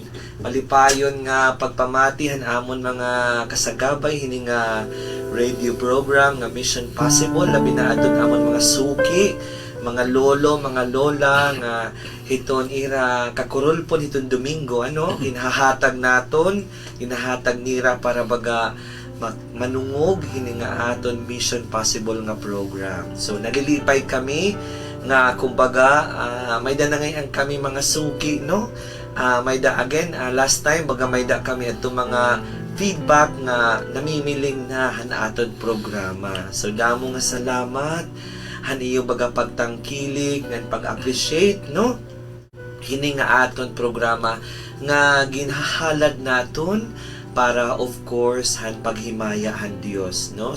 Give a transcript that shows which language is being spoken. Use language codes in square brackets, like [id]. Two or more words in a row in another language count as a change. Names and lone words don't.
[war] Malipayon nga pagpamatihan amon mga kasagabay hini nga [en] radio program [war] nga Mission Possible, labi na adton amon mga suki, mga lolo, mga lola nga hiton ira kakurulpon hiton Domingo, hinahatag naton, hinahatag nira para baga manungog hini nga aton Mission Possible nga program. So nalilipay kami nga kumbaga may da na ngayon kami mga suki, no? May da again [en] last time [war] baga may da kami ato mga feedback nga namimiling na hanaton programa. So damo nga salamat han iyo baga pagtangkilik ngan pag-appreciate, no? Hini nga aton programa nga ginhahalad naton para of course han paghimaya han Dios, no?